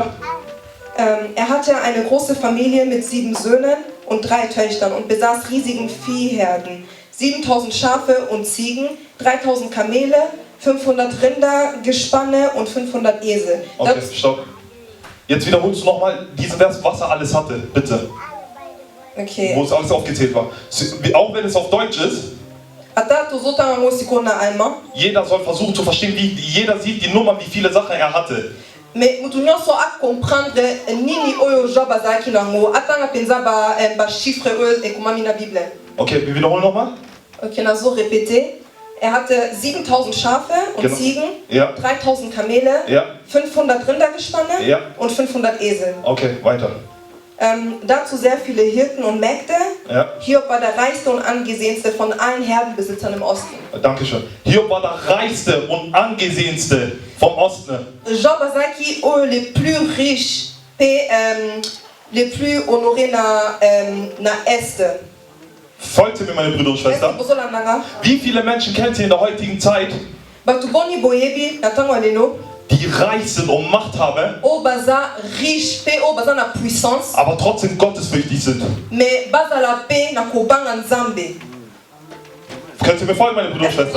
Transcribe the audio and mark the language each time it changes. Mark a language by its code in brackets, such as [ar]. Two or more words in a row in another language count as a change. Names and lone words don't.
[de] Er hatte eine große Familie mit 7 Söhnen und 3 Töchtern und besaß riesigen Viehherden, 7000 Schafe und Ziegen, 3000 Kamele, 500 Rinder, Gespanne und 500 Esel. Okay, stopp. Jetzt wiederholst du nochmal diesen Vers, was er alles hatte, bitte. Okay. Wo es alles aufgezählt war. Auch wenn es auf Deutsch ist. Jeder soll versuchen zu verstehen, jeder sieht die Nummer, wie viele Sachen er hatte. [ln] Mais mutu nyonso [fr] a comprendre [ln] nini oyo Job azalaki nango atanga penza ba chiffre oyo ekomami na Bible. [de] Okay, wir wiederholen nochmal. [ln] Okay, nazo répéter. [de] Er hatte 7000 Schafe und Ziegen, 3000 Kamele, 500 Rindergespanne und 500 Esel. Okay, weiter. Dazu sehr viele Hirten und Mägde. Hiob war der reichste und angesehenste von allen Herdenbesitzern im Osten. Dankeschön. Hiob war der reichste und angesehenste vom Osten. [fr] Job azaki les plus riches et les plus honorés na Est. [de] Folgt mir, meine Brüder und Schwestern. Wie viele Menschen kennt ihr in der heutigen Zeit, die reich sind und Macht haben, aber trotzdem gottesfürchtig sind? Könnt ihr mir folgen, meine Brüder und Schwestern?